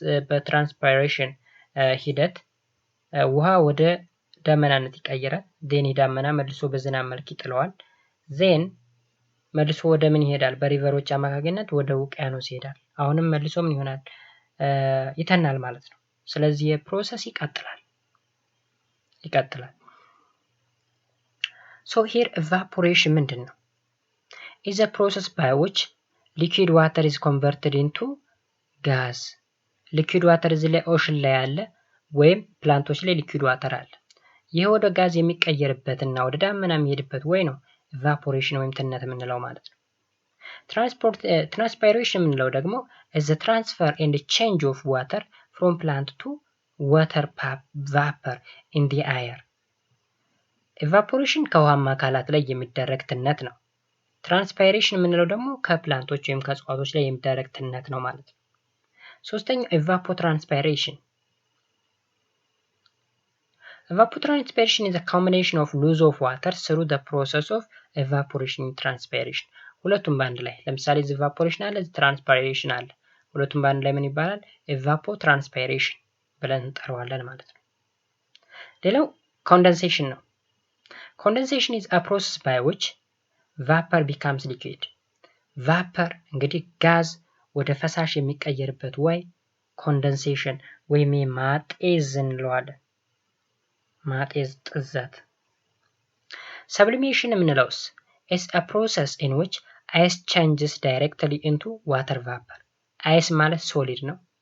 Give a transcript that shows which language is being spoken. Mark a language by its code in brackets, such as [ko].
[am] በትራንስፓይሬሽን ሂደት ውሃ ወደ ዳመናነት ይቀየራል። ዜን ዳመና መልሶ በዝናብ መልክ ይጥለዋል። ዜን መልሶ ወደ ምን ይሄዳል? በሪቨሮች አማካኝነት ወደ ውቅያኖስ ይሄዳል። አሁንም መልሶ ምን ይሆናል? ይተናል ማለት ነው። ስለዚህ የፕሮሰስ ይቀጥላል። [en] So here [am] evaporation ምንድን ነው? [en] is a process by which liquid water is converted into gas. [am] liquid water እዚህ ላይ ኦሽን ላይ አለ ወይም ፕላንቶች ላይ liquid water አለ። ይህ ወደ ጋዝ የሚቀየርበትና ወደ ዳመና የሚሄድበት ወይ ነው evaporation ወይም ትነት የምንለው ማለት ነው። transpiration የምንለው ደግሞ [en] is the transfer and change of water from plant to water vapor in the air. [am] evaporation ከውሃማ አካላት ላይ የሚደረግ ትነት ነው። ትራንስፓይሬሽን የምንለው ደግሞ ከፕላንቶች ወይም ከእጽዋቶች ላይ የሚደረግ ትነት ነው ማለት ነው። ሶስተኛው evapotranspiration. [en] Evapotranspiration is a combination of loss of water through the process of evaporation and transpiration. [am] ሁለቱም በአንድ ላይ ለምሳሌ evaporation አለ፣ transpiration አለ። ሁለቱም በአንድ ላይ ምን ይባላል? evapotranspiration ብለን እንጠራዋለን ማለት ነው። ሌላው condensation ነው። [en] condensation is a process by which vapor becomes liquid. [am] vapor እንግዲህ ጋዝ ወደ ፈሳሽ የሚቀየርበት ወይ condensation ወይም ማጤዝ እንለዋለን። ማጤዝ ጥዘት። sublimation የምንለውስ [en] is a process in which ice changes directly into water vapor. [am] ice ማለት ሶሊድ ነው።